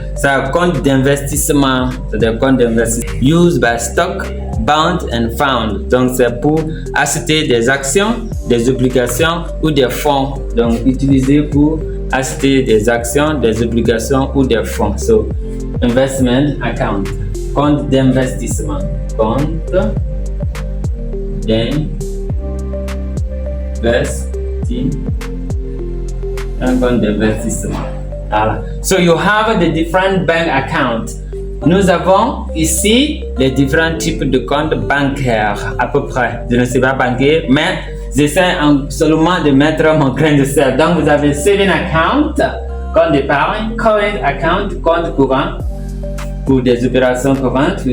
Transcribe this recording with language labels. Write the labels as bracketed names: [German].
[French] C'est un compte d'investissement. C'est des comptes d'investissement. [English] Used by stock, bond and fund. [French] Donc c'est pour acheter des actions, des obligations ou des fonds. Donc utilisé pour acheter des actions, des obligations ou des fonds. [English] So, investment account. [French] Compte d'investissement. Compte d'investissement. Un compte d'investissement. Voilà. [English] So you have the different bank accounts. [French] Nous avons ici les différents types de comptes bancaires, à peu près. Je ne sais pas banquier, mais j'essaie seulement de mettre mon grain de sel. Donc vous avez [English] saving account, [French] compte d'épargne, [English] current account, [French] compte courant pour des opérations courantes.